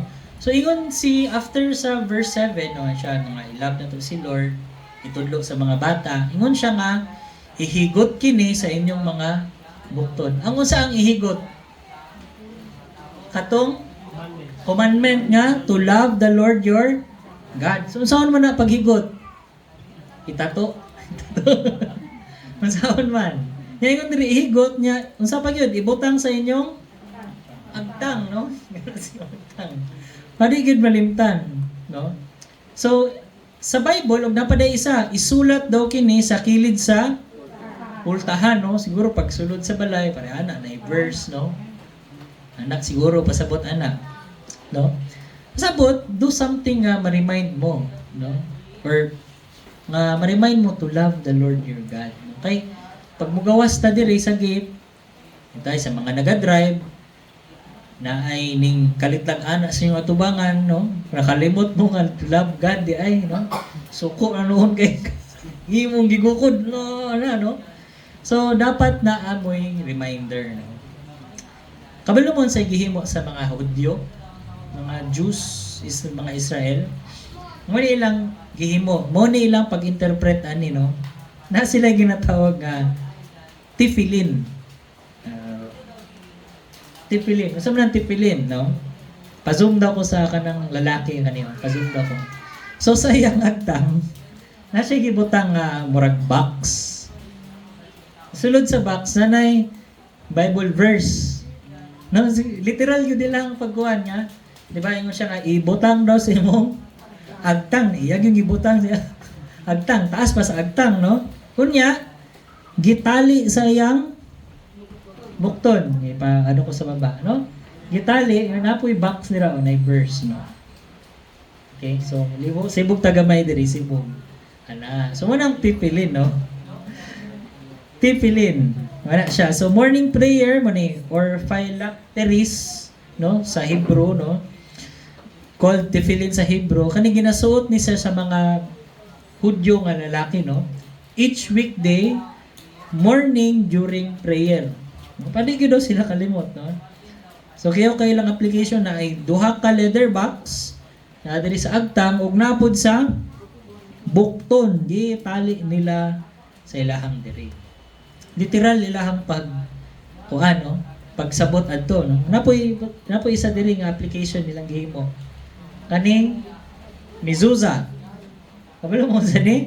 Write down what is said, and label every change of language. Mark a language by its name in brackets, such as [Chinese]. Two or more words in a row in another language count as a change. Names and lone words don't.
[Cebuano] So, ingon si, after sa verse 7, no, siya, nga, i-love na to si Lord, itudlo sa mga bata, ingon siya nga, ihigot kini sa inyong mga bukton. Ang unsa ang ihigot? Katong commandment nga, [English] to love the Lord your God. [Cebuano] So, saan man na paghigot? Itato. Masahon man. Nga ingon diri ihigot niya, unsa pa gyud ibutang sa inyong agtang, no? Agtang. Pwede gid malimtan, no? So sa Bible og napaday isa, isulat daw kini sa kilid sa pultahan, no? Siguro pag sulod sa balay, pare ana na verse, no? Anak siguro pasabot anak, no? Pasabot, [English] do something [Cebuano] nga ma-remind mo, no? Or nga ma-remind mo [English] to love the Lord your God. [Cebuano] Okay? Pag mugawas ta diri sa gate, tayo sa mga naga-drive na ay ning kalitlag ana sa inyong atubangan, no? Nakalimot mo nga [English] to love God [Cebuano] di ay, no? Suko na noon kay imong gigukod no, no? So dapat na amoy reminder, no? Kabalo mo sa gihimo sa mga Hudyo, mga Jews, mga Israel, mo ilang gihimo, mo ni ilang pag-interpret ani, no? Na sila ginatawag nga tefillin. Tefillin. Gusto mo ng tefillin, no? Pa-zoom daw ko sa kanang lalaki kanino. Pa-zoom daw ko. So sa iyang agtang, na siya gibutang murag box. Sulod sa box, nanay Bible verse. No, literal yun lang pagkuhan nga. Di ba, yung siya nga, ibutang daw sa imong agtang. Iyag yung ibutang siya. Agtang, taas pa sa agtang, no? Kunya, gitali sa iyang bukton. Ano ko sa baba, no? Gitali, [Filipino] yun na po yung box nila, o na verse, [Cebuano] no? Okay, so, sibog tagamay diri, sibog. Ana. So, munang pipilin, no? Tefillin. Wala siya. So, [English] morning prayer [Cebuano] mo ni, or phylacteries, no? Sa Hebrew, no? Called tefillin sa Hebrew. Kani ginasuot ni siya sa mga Hudyo nga lalaki, no? [English] Each weekday, morning during prayer. [Cebuano] Paligid daw sila kalimot, no? So, kayo lang application na ay duha ka leather box na diri sa agtang ug napod sa bukton. Di tali nila sa ilahang diri. Literal ilahang kuan, no? Pagsabot adto, no? Napoy isa diri nga application nilang gihimo. Kaning mezuzah. Kabalo mo sa ni?